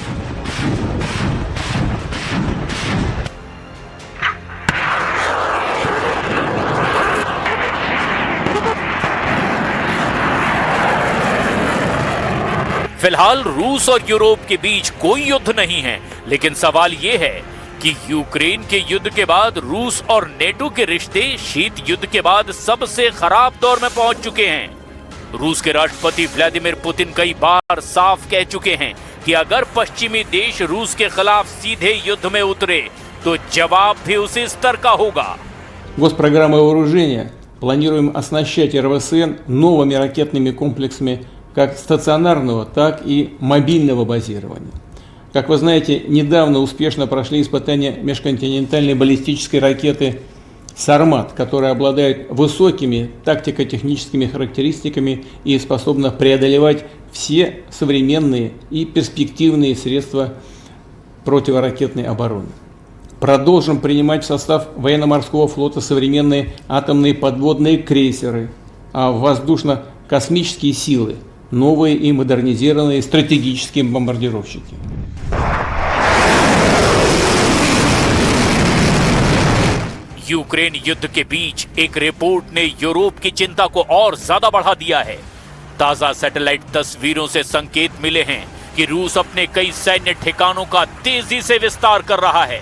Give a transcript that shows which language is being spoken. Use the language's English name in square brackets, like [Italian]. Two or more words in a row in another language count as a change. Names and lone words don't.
[Hindi] फिलहाल रूस और यूरोप के बीच कोई युद्ध नहीं है, लेकिन सवाल यह है कि यूक्रेन के युद्ध के बाद रूस और नेटो के रिश्ते शीत युद्ध के बाद सबसे खराब दौर में पहुंच चुके हैं। रूस के राष्ट्रपति व्लादिमीर पुतिन कई बार साफ कह चुके हैं कि अगर पश्चिमी देश रूस के खिलाफ सीधे युद्ध में उतरे तो जवाब भी उसी स्तर का होगा। [Russian] Госпрограммой вооружения планируем оснащать РВСН новыми ракетными комплексами как стационарного, так и мобильного базирования. Как вы знаете, недавно успешно прошли испытания межконтинентальной баллистической ракеты «Сармат», которая обладает высокими тактико-техническими характеристиками и способна преодолевать все современные и перспективные средства противоракетной обороны. Продолжим принимать в состав военно-морского флота современные атомные подводные крейсеры, а воздушно-космические силы – новые и модернизированные стратегические бомбардировщики. [Hindi] यूक्रेन युद्ध के बीच एक रिपोर्ट ने यूरोप की चिंता को और ज्यादा बढ़ा दिया है। ताजा सैटेलाइट तस्वीरों से संकेत मिले हैं कि रूस अपने कई सैन्य ठिकानों का तेजी से विस्तार कर रहा है।